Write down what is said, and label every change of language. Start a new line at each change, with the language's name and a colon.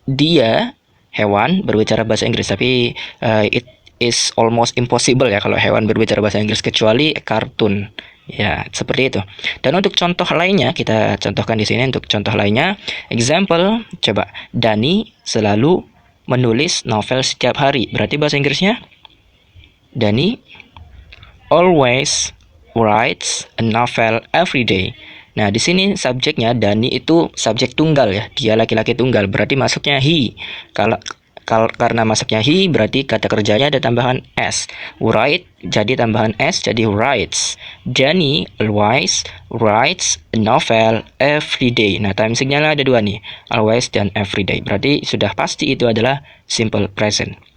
Indonesian: Dia hewan berbicara bahasa Inggris. Tapi
English: it is almost impossible
Indonesian: ya kalau hewan berbicara bahasa Inggris kecuali kartun. Ya, seperti itu. Dan untuk contoh lainnya, kita contohkan di sini untuk contoh lainnya. Example, coba. Dani selalu menulis novel setiap hari. Berarti bahasa Inggrisnya?
English: Dani always writes a novel every day.
Indonesian: Nah, di sini subjeknya Dani itu subjek tunggal ya. Dia laki-laki tunggal, berarti masuknya he. Karena masuknya he, berarti kata kerjanya ada tambahan s. Write jadi tambahan s, jadi writes.
English: Dani always writes a novel every day.
Indonesian: Nah, time signalnya ada dua nih, always dan every day. Berarti sudah pasti itu adalah simple present.